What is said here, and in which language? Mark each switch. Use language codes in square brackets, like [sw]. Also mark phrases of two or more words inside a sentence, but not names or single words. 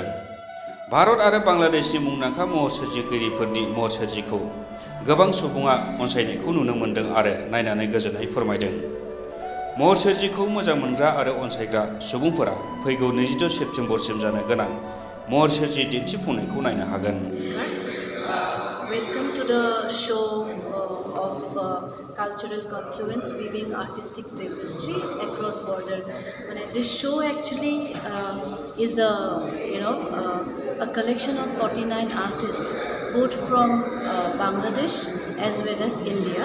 [brx] भारत आरो बांलादेशनि मुंदांखा महर सोरजिगिरिफोरनि महर सोरजिखौ गोबां सुबुङा अनसायनायखौ नुनो मोन्दों आरो नायनानै गोजोननाय फोरमायदों। महर सोरजिखौ मोजां मोनग्रा आरो अनसायग्रा सुबुंफोरा फैगौ 22 सेप्तेम्बरसिम जानो गोनां महर सोरजि दिन्थिफुंनायखौ नायनो हागोन। [en] Welcome to the show of cultural confluence, weaving artistic tapestry across border. This show actually is a collection of 49 artists, both from Bangladesh as well as India.